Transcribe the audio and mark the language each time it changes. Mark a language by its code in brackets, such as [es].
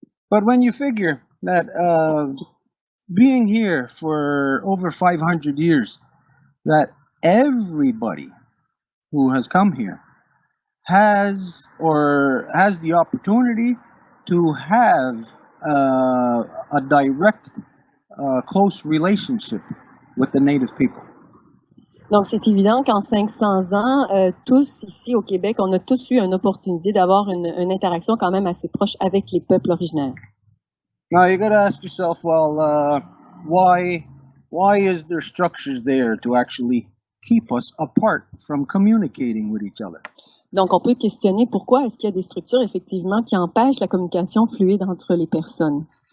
[en] But when you figure that being here for over 500 years, that everybody who has come here has the opportunity to have a direct close relationship with the native people. [fr] Donc, c'est évident qu'en 500 ans, tous ici au Québec, on a tous eu une opportunité d'avoir une interaction quand même assez proche avec les peuples originaires. [en] Now, you got to ask yourself, well, why is there structures there to actually keep us apart from communicating with each other? [fr] Donc, on peut questionner pourquoi est-ce qu'il y a des structures, effectivement, qui empêchent la communication fluide entre les personnes.